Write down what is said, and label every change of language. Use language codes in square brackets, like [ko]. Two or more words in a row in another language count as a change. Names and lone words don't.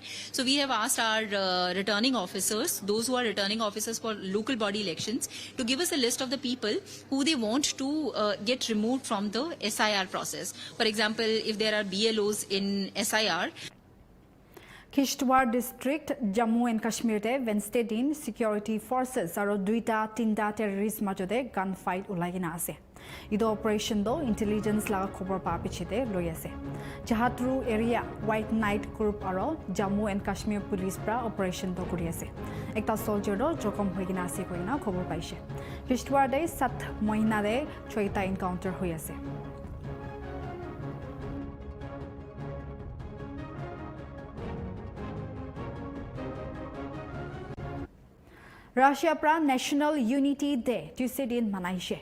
[en] So we have asked our returning officers, those who are returning officers for local body elections, to give us a list of the people who they want to get removed from the SIR process. For example, if there are BLOs in SIR. [nag] Kishtwar district, Jammu and Kashmir te Wednesday din [en] security forces [nag] aro 2-3 terrorist majode gunfight ulagina ase. Ido operation do intelligence laga khobor pa pichite loi ase. Jahatru area White Knight group aro Jammu and Kashmir police pra operation do kuri ase. Ekta soldier do jokom hoigina ase koina khobor paise. Kishtwar de 7 mahina de 6ta encounter hoi ase. Russia pra National Unity Day Tuesday din manaise.